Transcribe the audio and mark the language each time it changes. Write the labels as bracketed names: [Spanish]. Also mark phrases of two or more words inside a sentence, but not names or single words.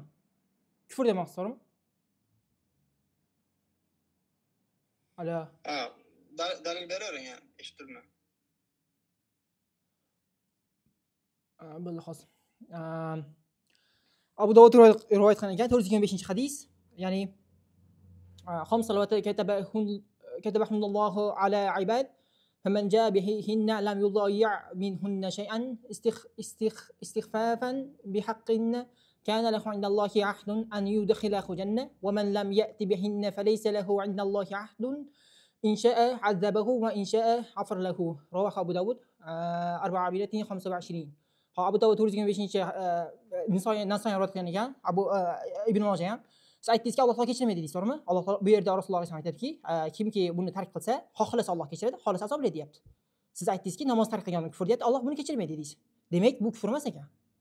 [Uzbek] Kufr demoqsiz, to'g'rimi? Alo. Ha, dalil beravering, yani eshittirma. Bo'ldi, hozir. Abu Dovud rivoyat qilgan ekan, 425-hadis. [Arabic] Ya'ni خمس صلوات كتبهن الله على عباد فمن جاء بهن لم يضيع منهن شيئا استخفافا بحقهن كان له عند الله عهد أن يدخله جنة ومن لم يأت بهن فليس له عند الله عهد إن شاء عذبه وإن شاء غفر له. رواه أبو داود 425. [Uzbek] Abu Dovud 425 Nasoiy rivoyat qilgan ekan, Ibn Majah ham. Siz aytdingizki, Alloh taolo kechirmaydi deysiz, to'g'rimi? Alloh taolo bu yerda Rasululloh alayhivasallam aytadiki, kimki buni tark qilsa, xohlasa Alloh kechiradi, xohlasa azoblaydi deyapti. Siz aytdingizki, namoz tark qilgan kufr deyapti, Alloh buni kechirmaydi deysiz. Demak, bu kufr emas ekan.